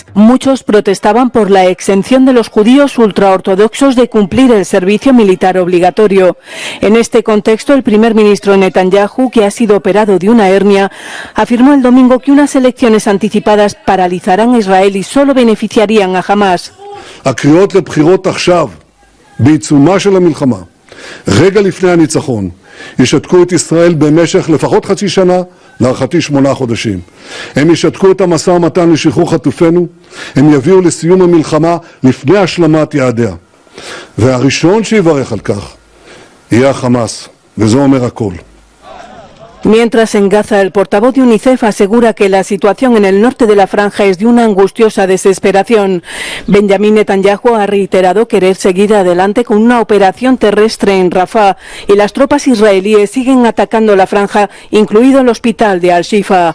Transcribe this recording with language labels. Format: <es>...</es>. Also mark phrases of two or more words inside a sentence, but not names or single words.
<es>Muchos protestaban por la exención de los judíos ultraortodoxos de cumplir el servicio militar obligatorio. En este contexto, el primer ministro Netanyahu, que ha sido operado de una hernia, afirmó el domingo que unas elecciones anticipadas paralizarán a Israel y solo beneficiarían a Hamas.</es> <he>רגע לפני הניצחון, ישתקו את ישראל במשך לפחות חצי שנה, להערכתי 8 חודשים. הם ישתקו את המשא ומתן לשחרור חטופינו, הם יביאו לסיום המלחמה לפני השלמת יעדיה. והראשון שיברך על כך יהיה החמאס, וזה אומר הכל.</he> <es>Mientras, en Gaza, el portavoz de UNICEF asegura que la situación en el norte de la franja es de una angustiosa desesperación. Benjamín Netanyahu ha reiterado querer seguir adelante con una operación terrestre en Rafah y las tropas israelíes siguen atacando la franja, incluido el hospital de Al-Shifa.</es>